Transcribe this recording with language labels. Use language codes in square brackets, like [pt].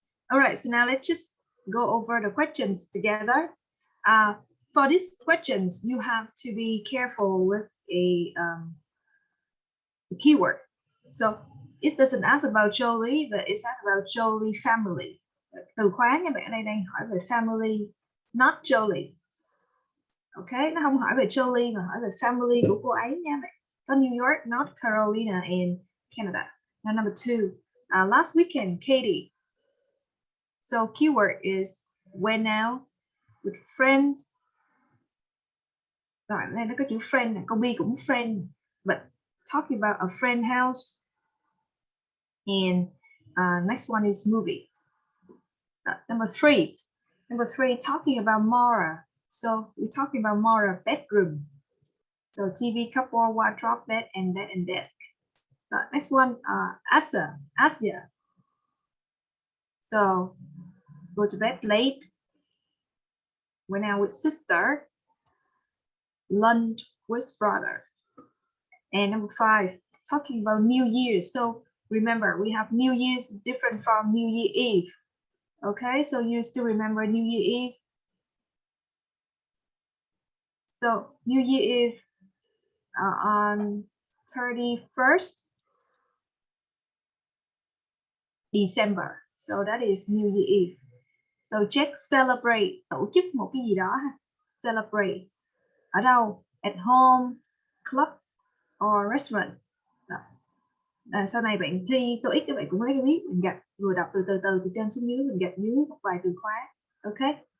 [en] All right, so now let's just go over the questions together. For these questions, you have to be careful with a keyword. So it doesn't ask about Jolie, but it's asked about Jolie family. [vi] Từ khóa các bạn ở đây đang hỏi về family, not Jolie. Okay, nó không hỏi về Jolie mà hỏi về family của cô ấy nha bạn. [en] Có New York, North Carolina, and Canada. Now number 2, last weekend, Katie. So keyword is went out with friends. [vi] Rồi đây nó có chữ friend này, câu B cũng friend, [en] but talking about a friend house. And next one is movie. Number 3, talking about Mara. So we're talking about Mara bedroom. So TV, couple, wardrobe, bed and desk. Next one, Asia. So go to bed late, went out with sister, lunch with brother. And number 5, talking about New Year. So remember, we have New Year's different from New Year Eve. Okay, so you still remember New Year Eve? So New Year Eve on 31st December. So that is New Year Eve. So Jack celebrate, [vi] tổ chức một cái gì đó ha. Celebrate. Ở đâu? [en] At home, club, or restaurant. [vi] Đó. Sau này bạn thi TOEIC các bạn cũng lấy cái biết mình gạch vừa đọc từ từ trên xuống dưới, mình gạch dưới một vài từ khóa. Ok.